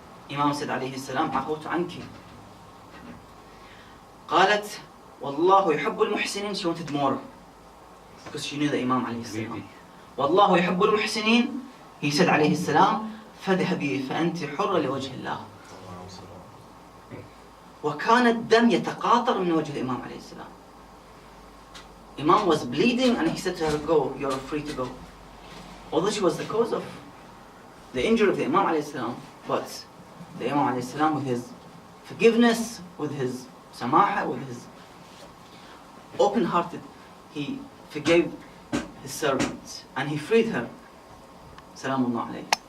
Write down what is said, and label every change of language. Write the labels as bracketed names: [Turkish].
[English] Imam said [Arabic] عليه السلام عفوت عنك. قالت والله يحب المحسنين. [English] She wanted more because she knew the Imam عليه السلام. [Arabic] والله يحب المحسنين. [English] He said [Arabic] عليه السلام فاذهبي فأنت حرة لوجه الله. وكان الدم يتقاطر من وجه الإمام عليه السلام. [English] Imam was bleeding and he said to her, go, you're free to go. Although she was the cause of the injury of the Imam عليه السلام, but the Imam عليه السلام, with his forgiveness, with his samaha, with his open-hearted, he forgave his servant and he freed her. [Arabic] Salamullah alayhi.